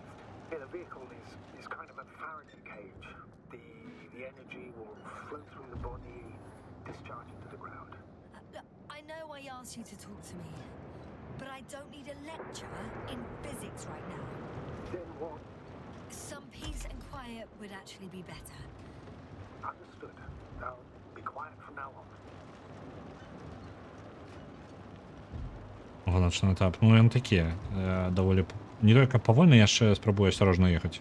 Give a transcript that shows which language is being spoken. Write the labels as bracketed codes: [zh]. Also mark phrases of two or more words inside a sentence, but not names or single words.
[en] Yeah, the vehicle is kind of a Faraday cage. The energy will flow through the body, discharge into the ground. Look, I know I asked you to talk to me, but I don't need a lecture in physics right now. Then what? Some peace and quiet would actually be better. Understood. I'll be quiet from now on. [be] Гоночны этап. Ну, ён такі, даволі... Не той, каб павольна, яшчэ спрабую асцярожна ехаць.